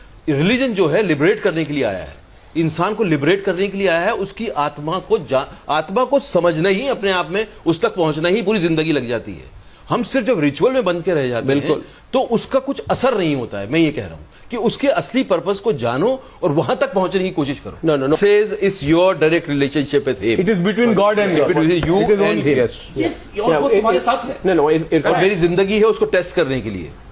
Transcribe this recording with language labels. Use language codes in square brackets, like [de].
[ur] Religion جو ہے liberate کرنے کے لیے آیا ہے, انسان کو لبریٹ کرنے کے لیے آیا ہے. اس کی آتما کو سمجھنا ہی, اپنے آپ میں اس تک پہنچنا ہی پوری زندگی لگ جاتی ہے. ہم صرف جب ریچول میں بن کے رہ جاتے ہیں تو اس کا کچھ اثر نہیں ہوتا ہے. میں یہ کہہ رہا ہوں کہ اس کے اصلی پرپز کو جانو اور وہاں تک پہنچنے کی کوشش کرو. [en] No. Says it's your direct relationship with him. It is between God and God. Between you and him. Yes, [ur] اور وہ تمہارے ساتھ ہے. [en] No, [ur] اور میری زندگی ہے اس کو ٹیسٹ کرنے کے لیے.